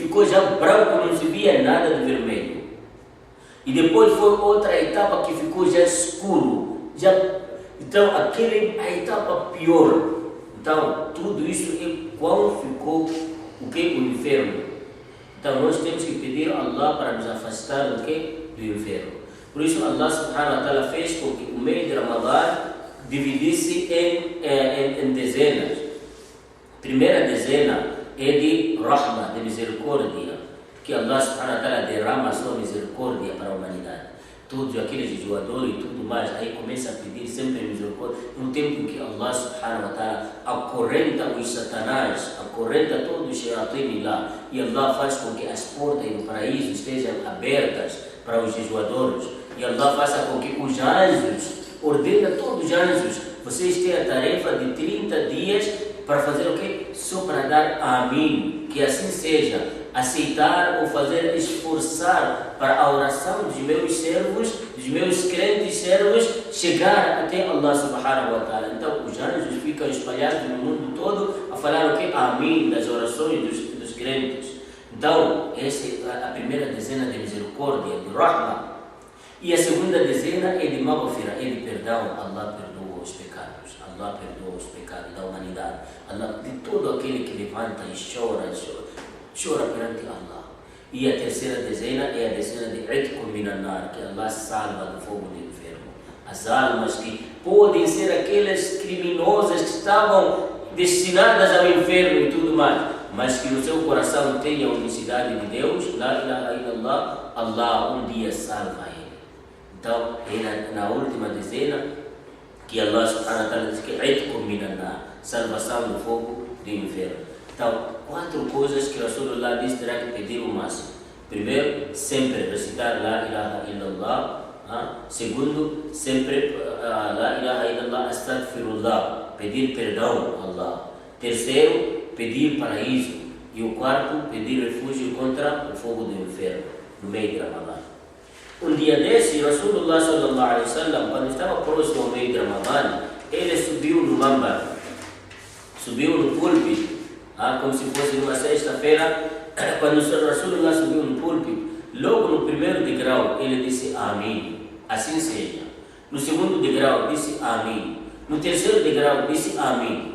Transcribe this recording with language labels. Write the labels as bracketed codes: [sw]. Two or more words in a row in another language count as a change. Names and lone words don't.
[pt] Ficou já branco, não se via nada de vermelho. E depois foi outra etapa que ficou já escuro. Então, a etapa pior. Então, tudo isso é qual ficou o que? O inferno. Então, nós temos que pedir a Allah para nos afastar do que? Do inferno. Por isso, [ar] الله سبحانه وتعالى [pt] fez com que o mês de Ramadã dividisse em dezenas. Primeira dezena é de rahma, de misericórdia, que [ar] الله سبحانه وتعالى [pt] derrama a sua misericórdia para a humanidade. Todos aqueles jejuadores e tudo mais, aí começa a pedir sempre misericórdia, no tempo em que [ar] الله سبحانه وتعالى [pt] acorrenta os satanás, acorrenta todos os shayatin lá, e Allah faz com que as portas do paraíso estejam abertas para os jejuadores, e Allah faça com que os anjos, ordena todos os anjos, vocês têm a tarefa de 30 dias para fazer o quê? Só para dar amém, que assim seja. Aceitar ou fazer esforçar para a oração dos meus servos, dos meus crentes servos, chegar até [ar] الله سبحانه وتعالى. [pt] Então os anjos ficam espalhados no mundo todo a falar o que? Amém, das orações dos crentes. Então essa é a primeira dezena de misericórdia, de rahma. E a segunda dezena é de maghfirah, é de perdão. Allah perdoa os pecados. Allah perdoa os pecados da humanidade. Allah, de todo aquele que levanta e chora perante Allah. E a terceira dezena é a dezena de [ar] عتق من النار, [pt] que Allah salva do fogo do inferno. As almas que podem ser aquelas criminosas que estavam destinadas ao inferno e tudo mais, mas que no seu coração tenha a unicidade de Deus, [ar] لا إله إلا الله, [pt] Allah um dia salva ele. Então, é na última dezena que [ar] الله سبحانه وتعالى [pt] diz que [ar] عتق من النار, [pt] salvação do fogo do inferno. Então, 4 coisas que Rasulullah disse terá que pedir o máximo. Primeiro, sempre recitar [ar] لا إله إلا الله. [pt] Segundo, sempre [ar] لا إله إلا الله أستغفر الله, [pt] pedir perdão a Allah. Terceiro, pedir paraíso. E o quarto, pedir refúgio contra o fogo do inferno, no meio de Ramadã. Um dia desse, [ar] رسول الله صلى الله عليه وسلم, [pt] quando estava próximo ao meio de Ramadã, ele subiu no mambar, subiu no púlpito, como se fosse numa sexta-feira, quando o Rasulullah subiu no púlpito, logo no primeiro degrau ele disse amém, assim seja. No segundo degrau disse amém. No terceiro degrau disse amém.